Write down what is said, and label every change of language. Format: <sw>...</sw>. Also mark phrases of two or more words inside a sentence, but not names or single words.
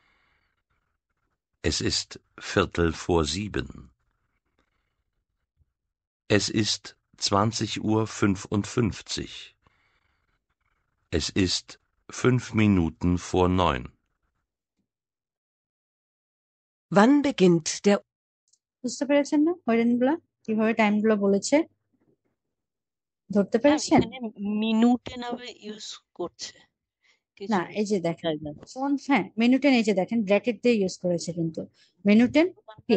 <de>Es ist 6:45 Uhr. Es ist 20:55 Uhr. Es ist 5 Minuten vor 9. Wann beginnt der</de> <bn>বুঝতে পেরেছেন না হয়রানগুলা কিভাবে টাইমগুলো বলেছে? ধরতে ম্যাম পেরেছেন? এখানে মিনুটে নামে ইউজ করছে কিছু না, এই যে দেখেন জায়গায় কোন, হ্যাঁ মিনুটেন, এই যে দেখেন ব্র্যাকেট দিয়ে ইউজ করেছে, কিন্তু মিনুটেন কি</bn>